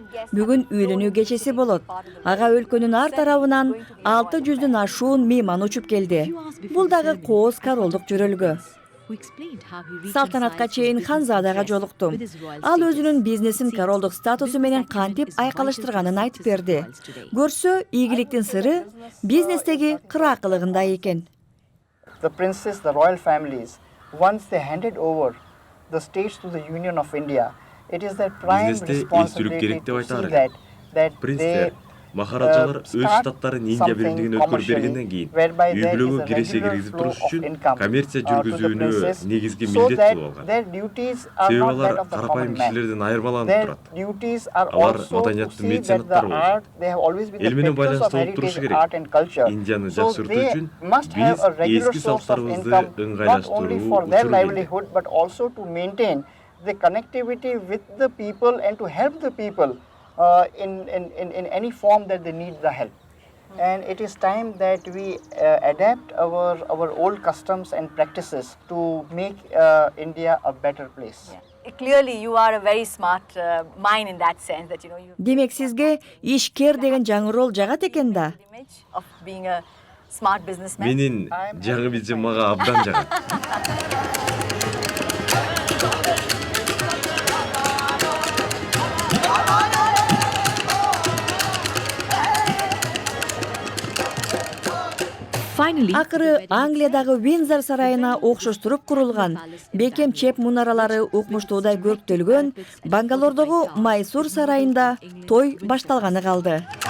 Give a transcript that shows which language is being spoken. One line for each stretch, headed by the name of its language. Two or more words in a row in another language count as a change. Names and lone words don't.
Kyrgyz: Бүгүн үйлөнүү кечеси болот. Ага өлкөнүн ар тарабынан 600дөн ашуун мейман учуп келди. Бул дагы кооз королдук жөрөлгө. Салтанатка чейин ханзадага жолуктум. Ал өзүнүн бизнесин королдук статусу менен кантип айкалыштырганын айтып берди. Көрсө, ийгиликтин сыры бизнестеги кыраакылыгында экен.
English: The princes, the royal families, once they handed over the states to the Union of India, it is their prime responsibility to see that they
Kyrgyz: Принцтер, махараджалар өз штаттарын Индия биримдигине өткөрүп бергенден кийин үй-бүлөгө киреше киргизип туруш үчүн коммерция жүргүзүүнү негизги милдет кылып алган. Себеби алар карапайым кишилерден айырмаланып турат. Алар маданияттын меценаттары болушат. Эл менен байланыштуу болуп турушу керек. Индияны жакшыртуу үчүн биз эски салттарыбызды ыңгайлаштыруу үчүн
English: the connectivity with the people and to help the people in any form that they need the help. And it is time that we adapt our old customs and practices to make India a better place. Clearly, you are a very smart mind in that sense that you.
Kyrgyz: Демек сизге ишкер деген жаңы рол жагат экен да.
English: Of being a smart businessman.
Kyrgyz: Менин жаңы билжим мага абдан жагат. Акыры Англиядагы Виндзор сарайына окшоштуруп курулган бекем чеп мунаралары укмуштуудай көрктөлгөн Бангалордогу Майсур сарайында той башталганы калды.